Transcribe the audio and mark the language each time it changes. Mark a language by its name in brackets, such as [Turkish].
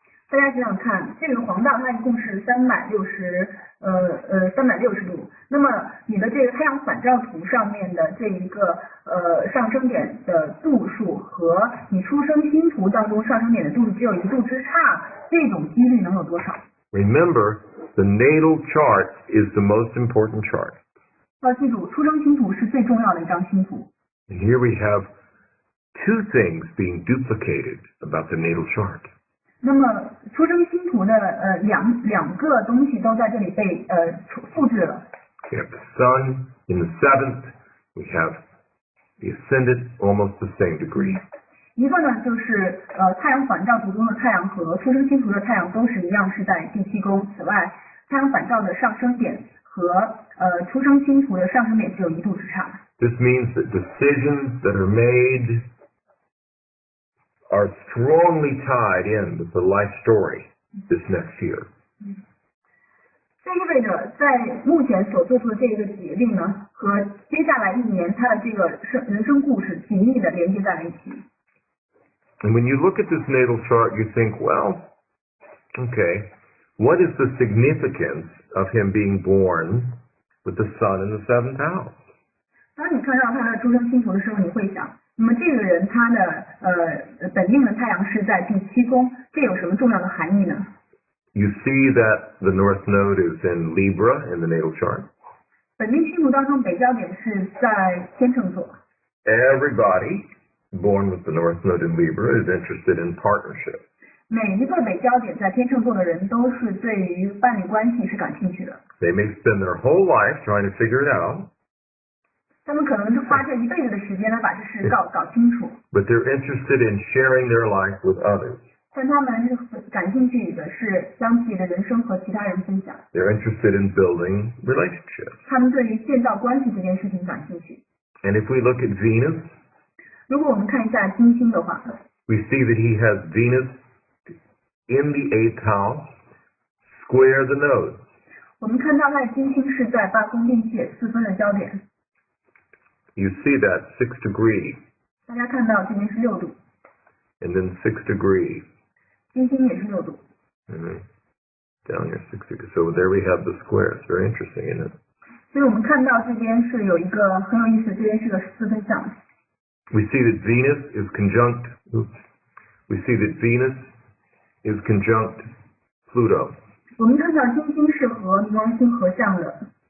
[Chinese] 大家想想看，这个黄道它一共是360度，那么你的这个太阳反照图上面的这一个上升点的度数和你出生星图当中上升点的度数只有1度之差，这种几率能有多少？ [English] Remember, the natal chart is the most important chart. [Chinese] 要记住，出生星图是最重要的一张星图。 [English] And here we have 2 things being duplicated about the natal chart. [Chinese] 那么出生星图的两个东西都在这里被复制了。 [English] We have the sun in the 7th. We have the ascendant almost the same degree. [Chinese] 一个呢就是太阳反照图中的太阳和出生星图的太阳都是一样是在第7宫。此外，太阳反照的上升点和出生星图的上升点只有1度之差。 [English] This means that decisions that are made are strongly tied in with the life story this next year. [Chinese] 这意味着在目前所做出的这个决定呢，和接下来1年它的这个人生故事紧密的连接在了一起。 [English] And when you look at this natal chart, you think, well, okay, what is the significance of him being born with the sun in the 7th house? [Chinese] 当你看到他的出生星图的时候，你会想，那么这个人他的本命的太阳是在第7宫，这有什么重要的含义呢？ [English] You see that the North Node is in Libra in the natal chart. [Chinese] 本命星图当中北焦点是在天秤座。 [English] Everybody born with the North Node in Libra is interested in partnership. [Chinese] 每一个北焦点在天秤座的人都是对于伴侣关系是感兴趣的。 [English] They may spend their whole life trying to figure it out. [Chinese] 他们可能就花这一辈子的时间来把这事搞清楚。 [English] But they're interested in sharing their life with others. [Chinese] 但他们是感兴趣的是将自己的人生和其他人分享。 [English] They're interested in building relationships. [Chinese] 他们对于建造关系这件事情感兴趣。 [English] And if we look at Venus, [Chinese] 如果我们看一下金星的话， [English] we see that he has Venus in the 8th house, square the node. [Chinese] 我们看到他的金星是在8宫并且4分的交点。 [English] You see that 6 degree, [Chinese] 大家看到这边是6度， [English] and then 6 degree. [Chinese] 金星也是6度。 [English] Down here, 6 degree. So there we have the square. It's very interesting, isn't it? [Chinese] 所以我们看到这边是有一个很有意思，这边是个4分相。 [English] We see that Venus is conjunct. We see that Venus is conjunct Pluto [Chinese] 我们看到金星是和冥王星合相的，